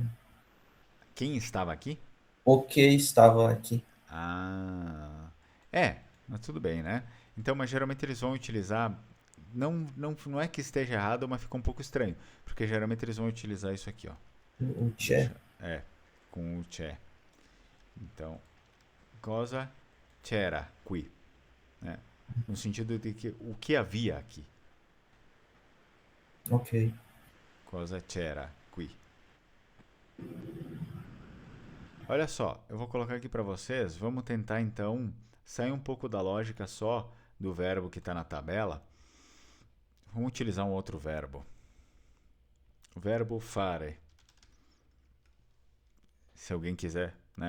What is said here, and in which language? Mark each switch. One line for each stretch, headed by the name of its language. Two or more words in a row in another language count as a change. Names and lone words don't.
Portuguese: Quem estava aqui? O que estava aqui. Ah, mas tudo bem, né? Então, mas geralmente eles vão utilizar. Não é que esteja errado, mas fica um pouco estranho. Porque geralmente eles vão utilizar isso aqui, ó. O Tchê. Deixa, com o c'è. Então,
Italian: cosa c'era qui,
Portuguese: né? No sentido de que o que havia aqui. Ok.
Italian: Cosa c'era qui.
Portuguese: Olha só, eu vou colocar aqui para vocês. Vamos tentar então sair um pouco da lógica só do verbo que está na tabela. Vamos utilizar um outro verbo. O verbo fare. Se alguém quiser, né?